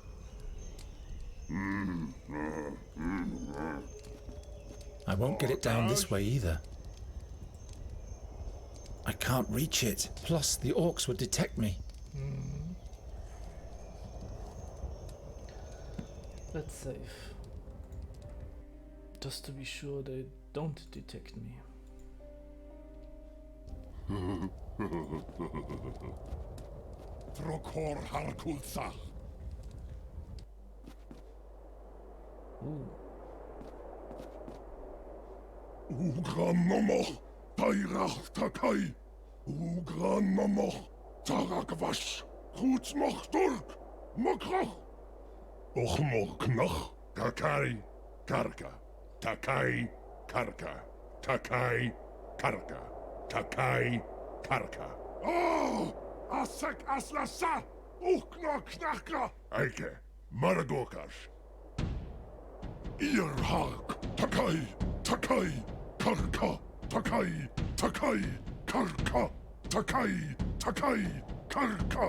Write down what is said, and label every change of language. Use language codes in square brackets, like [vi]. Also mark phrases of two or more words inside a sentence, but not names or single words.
[en] I won't get it down this way either. I can't reach it. Plus, the orcs would detect me. That's safe. Just to be sure they don't detect me. Ooh. Ugramomoch, Tairach Takai, Ugramomoch, Tarakwash, Hutsmoch Turk, Mokrach, Ochmoknach, Takai, Karka, Takai, Karka, Takai, Karka, Takai, Karka. Oh! Asek Aslasa, Uknok Knaka, Eike, Maradokash. Earhark, Takai, Takai, Karka, Takai, Takai, Karka, Takai, Takai, Karka.